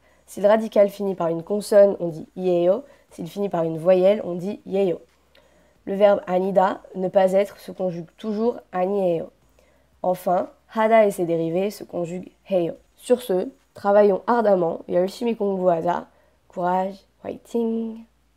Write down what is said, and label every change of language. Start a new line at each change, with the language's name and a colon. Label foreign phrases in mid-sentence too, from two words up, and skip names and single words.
French: Si le radical finit par une consonne, on dit ieyo. S'il finit par une voyelle, on dit yeyo. Le verbe anida, ne pas être, se conjugue toujours anieyo. Enfin, hada et ses dérivés se conjuguent heyo. Sur ce, travaillons ardemment.
Korean: 열심히 공부하자.
French: Courage, fighting.